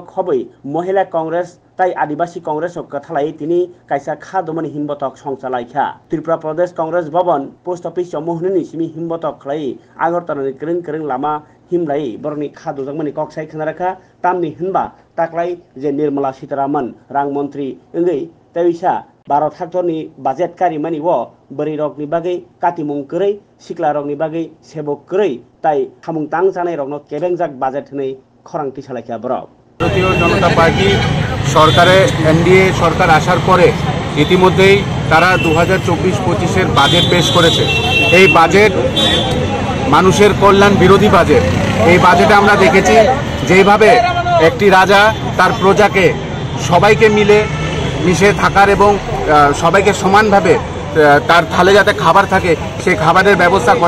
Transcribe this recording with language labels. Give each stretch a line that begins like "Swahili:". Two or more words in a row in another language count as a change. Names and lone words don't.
Kok Borok: खबै महिला कांग्रेस ताई आदिवासी कांग्रेस कथालाई तिनी काइसा खादमनि हिमबतक संचालायखा त्रिपुरा प्रदेश कांग्रेस भवन पोस्ट ऑफिस मोहननि सिमी हिमबतक खलाई आगरतलानि करं करं लामा हिमलाई बरनि खादुजमनि कक्साय खनाराखा तामनि हिनबा ताकलाई जे निर्मला सीतारामन रां मंत्री इंगै तैसा भारत हाक्टरनि बाजेट कारिमानि वो बरै रगनि बागै कातिमुं करै सिक्ला रगनि बागै सेबक करै ताई खामुं तां जानाय रगनो केबेंजाक बाजेट हनै खरांथि सालायखा बरक
Bangla: ভারতীয় জনতা পার্টি সরকারে এনডিএ সরকার আসার পরে ইতিমধ্যেই তারা 2024-25 এর বাজেট পেশ করেছে। এই বাজেট মানুষের কল্যাণ বিরোধী বাজেট। এই বাজেটে আমরা দেখেছি যেভাবে একটি রাজা তার প্রজাকে সবাইকে মিশে থাকার এবং সবাইকে সমানভাবে তার থালে যাতে খাবার থাকে সেই খাবারের ব্যবস্থা করে।